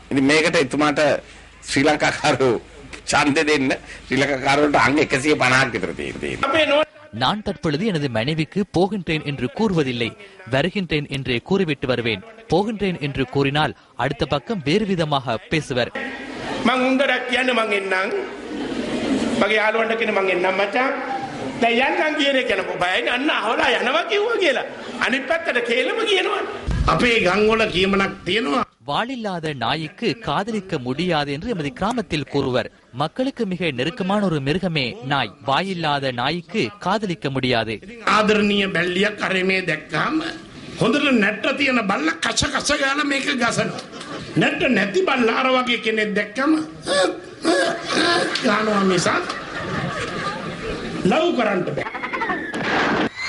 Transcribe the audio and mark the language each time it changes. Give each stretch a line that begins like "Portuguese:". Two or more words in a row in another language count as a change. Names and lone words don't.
Tamil: நான் தற்பொழுது எனது மனைவிக்கு போகின்றேன் என்று கூறுவதில்லை, வருகின்றேன் என்றே கூறிவிட்டு வருவேன். போகின்றேன் என்று கூறினால் அடுத்த பக்கம் வேறு விதமாக பேசுவர்.
Sinhala: මගේ යාළුවන්ට කියන මං එන්නම් මචං දැන් යන්නම් කියන එක යනකො බයයි අන්න අහලා යනවා කිව්වා කියලා අනිත් පැත්තට කේලම කියනවා අපේ ගම් වල කියමනක් තියෙනවා
Tamil: வாளில்லாத நாய்க்கு காதலிக்க முடியாது என்று எமது கிராமத்தில் கூறுவர். மக்களுக்கு மிக நெருக்கமான ஒரு மிருகமே நாய். வாயில்லாத நாய்க்கு காதலிக்க முடியாது.
Sinhala: ආදරණීය බැල්ලියක් කරේ දැක්කම හොඳට නැට්ට තියෙන බල්ල කච කච ගාලා මේක ගසනවා. නැට්ට නැති බල්ලාර වගේ කෙනෙක් දැක්කම ගානවා මිසක් ලව් කරන්න බෑ.